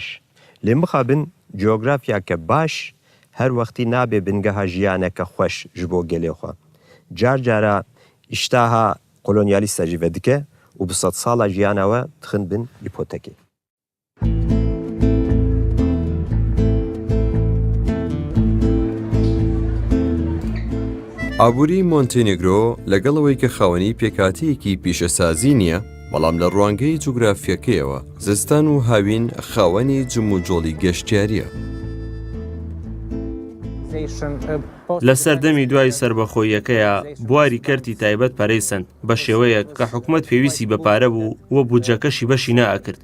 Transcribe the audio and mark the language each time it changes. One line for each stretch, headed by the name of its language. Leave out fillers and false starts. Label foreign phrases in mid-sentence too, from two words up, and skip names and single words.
Kurdish: Lê mixabin coğrafyake baş her wextî nabe bingeha jiyaneke xweş ji bo gelê xwe. Car cara îştaha kolonyalîsta jî vedike û bi sed sala jiyana we dixin bin îpotekê.
Central Kurdish: ئابووری مۆنتێنێگرۆ لەگەڵەوەی کە خاوەنی پێکاتەیەکی پیشەسازی نییە، بەڵام لە ڕوانگەی جوگرافیەکەیەوە زستان و هاوین خاوەنی جموجۆڵی گەشتیاریە. لە سەردەمی دوای سربەخۆیەکەیە بواری کەرتی تایبەت پەرەیسەند بە شێوەیەک کە حکوومەت پێویستی بە پارە بوو وە بودجەکەشی بەشی نائەکرد.